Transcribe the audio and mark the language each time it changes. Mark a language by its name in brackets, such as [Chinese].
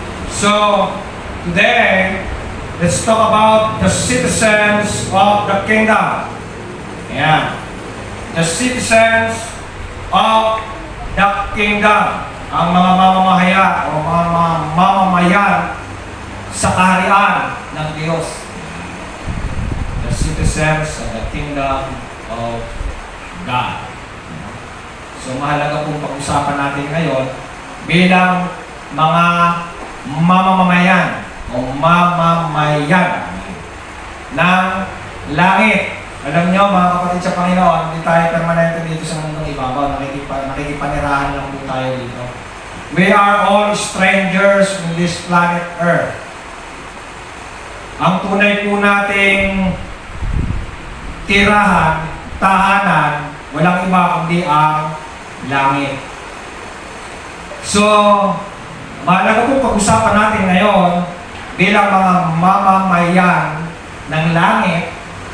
[English] So, today, let's talk about the citizens of the kingdom. Ayan. The citizens of the kingdom. [Filipino] Ang mga mamamayan o mga mamamayan sa kaharian ng Diyos. [English] The citizens of the kingdom of God. [Filipino] So mahalaga pong pag-usapan natin ngayon bilang mga mamamayan o mamamayan ng langit. Alam nyo mga kapatid sa Panginoon, hindi tayo permanente dito sa mundong ibabaw. Nakikipanirahan lang po tayo dito. [English] We are all strangers in this planet Earth. [Filipino] Ang tunay po nating tirahan, tahanan, walang iba kundi ang langit. So, mahalaga po pag-usapan natin ngayon bilang mga mamamayan ng langit.